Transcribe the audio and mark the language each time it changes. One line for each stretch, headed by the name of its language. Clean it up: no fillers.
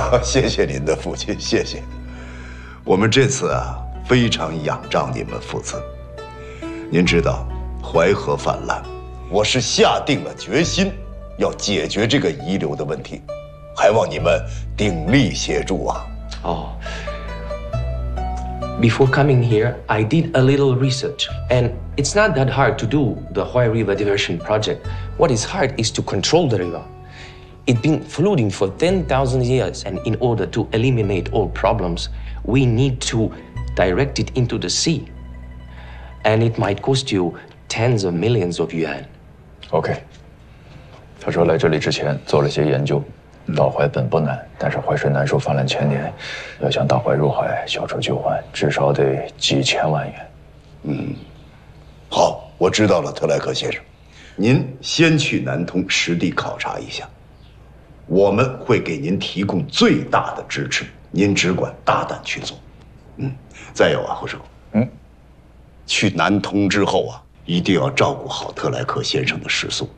Chinese: 谢谢您的父亲，谢谢。我们这次啊，非常仰仗你们父子。您知道，淮河泛滥，我是下定了决心，要解决这个遗留的问题，还望你们鼎力协助啊。
English: Oh, before coming here, I did a little research, and it's not that hard to do the Huai River Diversion Project. What is hard is to control the river. It's been flooding for 10,000 years, and in order to eliminate all problems, we need to direct it into the sea. And it might cost you tens of millions of yuan. Okay.
Chinese: 他说来这里之前做了些研究。倒淮本不难，但是淮水难受泛滥千年，要想倒淮入海，小筹旧患，至少得几千万元。嗯，好，我知道了，特莱克先生，您先去南通实地考察一下，我们会给您提供最大的支持，您只管大胆去做。嗯，再有啊，胡生，去南通之后啊，一定要照顾好特莱克先生的食宿。